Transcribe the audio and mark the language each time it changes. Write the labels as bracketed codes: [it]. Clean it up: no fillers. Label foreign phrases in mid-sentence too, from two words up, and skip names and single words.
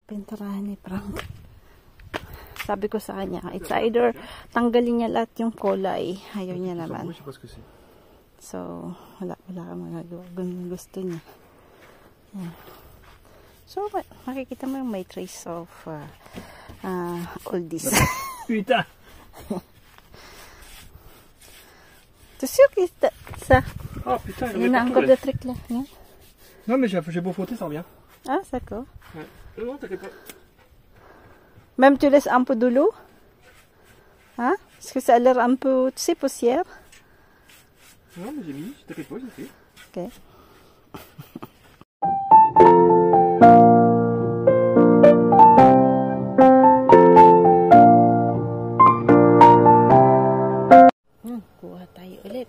[tl] Pinturahan ni Frank. Sabi ko sa kanya, [en] it's either [tl] tanggalin niya lahat yung kulay. Ayaw niya naman. So, wala kang magagawa. Gusto niya. Yan. So, makikita mo yung may [en] trace of all this. [fr] Putain! T'es sûr que ça? Oh putain, il y en a encore des trucs là. Non, non mais j'ai beau frotter, ça revient. Ah, d'accord. Ouais. Non, t'inquiète pas. Même tu laisses un peu de l'eau? Hein? Parce que ça a l'air un peu, tu sais, poussière. Non, mais j'ai mis, t'inquiète pas, j'ai fait. [tl] Ok. Kuha tayo ulit.